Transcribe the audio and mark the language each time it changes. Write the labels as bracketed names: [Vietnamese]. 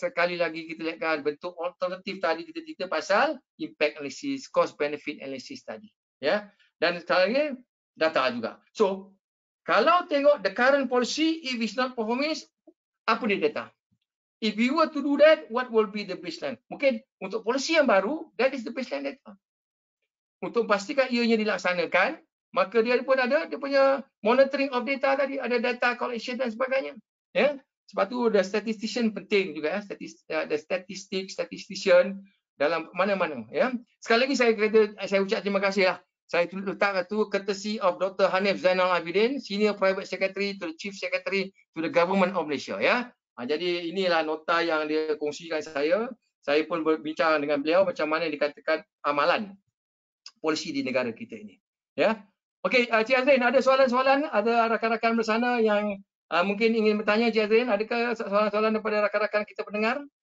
[Malay] Sekali lagi kita lihatkan bentuk alternatif tadi kita cerita pasal impact analysis, cost benefit analysis tadi. Dan sekali lagi data juga. So, kalau tengok [English] the current policy, if it's not performing, [Malay] apa dia data? [English] If we were to do that, what will be the baseline? [Malay] Mungkin untuk polisi yang baru, [English] that is the baseline data. [Malay] Untuk pastikan ianya dilaksanakan, maka dia pun ada dia punya monitoring of data tadi, ada data collection dan sebagainya. Sebab tu the statistician penting juga the statistician dalam mana-mana. Sekali lagi saya ucap terima kasih lah. Saya letak tu courtesy of Dr. [English] Hanif Zainal Abidin, Senior Private Secretary to the Chief Secretary to the Government of Malaysia. [Malay] Jadi inilah nota yang dia kongsikan saya. Saya pun berbincang dengan beliau macam mana dikatakan amalan polisi di negara kita ini. Okey, Cik Azrin, ada soalan-soalan? Ada rakan-rakan bersama yang mungkin ingin bertanya, Cik Azrin? Adakah soalan-soalan daripada rakan-rakan kita pendengar?